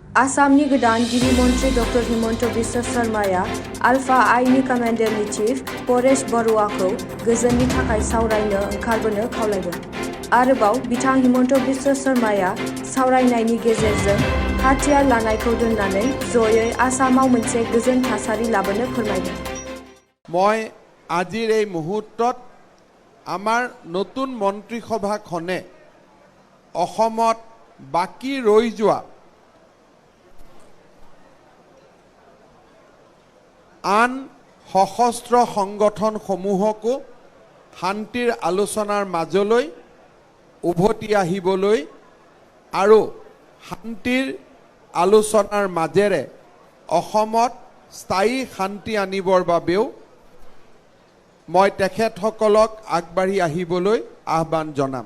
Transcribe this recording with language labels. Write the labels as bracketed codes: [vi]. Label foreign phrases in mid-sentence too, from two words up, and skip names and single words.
[brx] आसामनि गोदान गिबि मन्त्रि डक्टर हिमन्त बिश्व शर्माया ULFA आइनि [en] commander in chief [brx] परेश बरुआखौ गोजोननि थाखाय सावरायनो ओंखारबोनो खावलायदों। आरोबाव बिथां हिमन्त बिश्व शर्माया सावरायनायनि गेजेरजों हाथियार लानायखौ दोननानै जयै आसामाव मोनसे गोजोन थासारि लाबोनो फोरमायदों। [as] মই আজিৰ এই মুহূৰ্তত আমাৰ নতুন মন্ত্ৰীসভাখনে অসমত বাকি ৰৈ যোৱা আন সশস্ত্ৰ সংগঠনসমূহকো শান্তিৰ আলোচনাৰ মাজলৈ উভতি আহিবলৈ আৰু শান্তিৰ আলোচনাৰ মাজেৰে অসমত স্থায়ী শান্তি আনিবৰ বাবেও মই তেখেতসকলক আগবাঢ়ি আহিবলৈ আহ্বান জনাম।